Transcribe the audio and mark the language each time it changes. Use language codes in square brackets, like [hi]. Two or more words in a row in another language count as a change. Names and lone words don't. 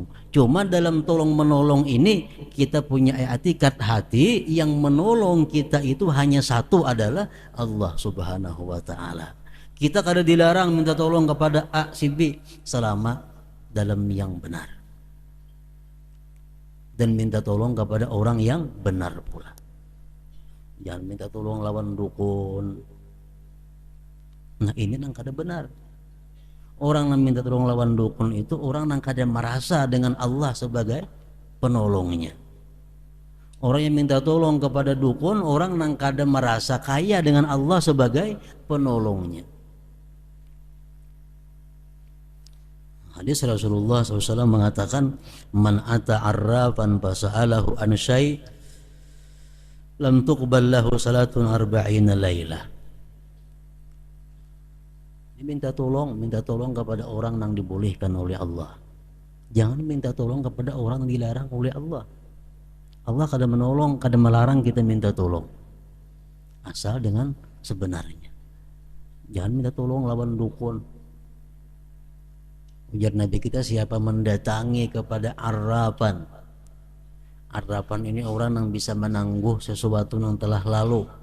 [id] Cuma dalam tolong menolong ini kita punya etikat hati, yang menolong kita itu hanya satu, adalah [ar] الله سبحانه وتعالى. [id] Kita kada dilarang minta tolong kepada A si B selama dalam yang benar, dan minta tolong kepada orang yang benar pula. Jangan minta tolong lawan dukun. [bjn] Nah, ini nang kada benar. [id] Orang yang minta tolong lawan dukun itu orang [bjn] nang kada [id] merasa dengan Allah sebagai penolongnya. Orang yang minta tolong kepada dukun, orang [bjn] nang kada [id] merasa kaya dengan Allah sebagai penolongnya. Hadis Rasulullah SAW mengatakan, [ar] من أتى عرافا فسأله عن شيء لم تقبل له صلاة أربعين ليلة. [id] Minta tolong kepada orang yang dibolehkan oleh Allah. Jangan minta tolong kepada orang yang dilarang oleh Allah. Allah kada menolong, kada melarang kita minta tolong, asal dengan sebenarnya. Jangan minta tolong lawan dukun. Ujar Nabi kita, siapa mendatangi kepada arrafan. Arrafan ini orang yang bisa menangguh sesuatu yang telah lalu.